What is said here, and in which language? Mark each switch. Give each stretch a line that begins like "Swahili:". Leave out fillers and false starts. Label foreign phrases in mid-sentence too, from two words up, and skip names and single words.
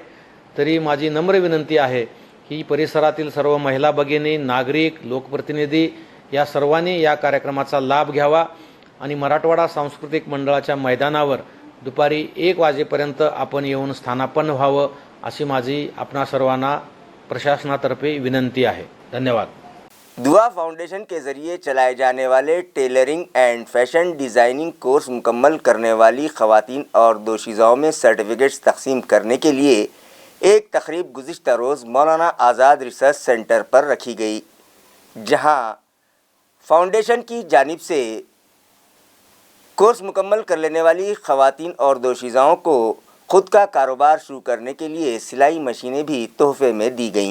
Marathi: तरी माझी नम्र विनंती आहे की परिसरातील सर्व महिला भगिनी, नागरिक, लोकप्रतिनिधी या सर्वांनी या कार्यक्रमाचा लाभ घ्यावा आणि मराठवाडा सांस्कृतिक मंडळाच्या मैदानावर दुपारी 1 वाजेपर्यंत आपण येऊन स्थानापन्न व्हावं अशी माझी आपणा सर्वांना प्रशासनातर्फे विनंती आहे। धन्यवाद।
Urdu: دعا فاؤنڈیشن کے ذریعے چلائے جانے والے
English: tailoring and fashion designing course
Urdu: مکمل کرنے والی خواتین اور دوشیزاؤں میں سرٹیفکیٹس تقسیم کرنے کے لیے ایک تقریب گزشتہ روز مولانا آزاد ریسرچ سینٹر پر رکھی گئی، جہاں فاؤنڈیشن کی جانب سے کورس مکمل کر لینے والی خواتین اور دوشیزاؤں کو خود کا کاروبار شروع کرنے کے لیے سلائی مشینیں بھی تحفے میں دی گئیں۔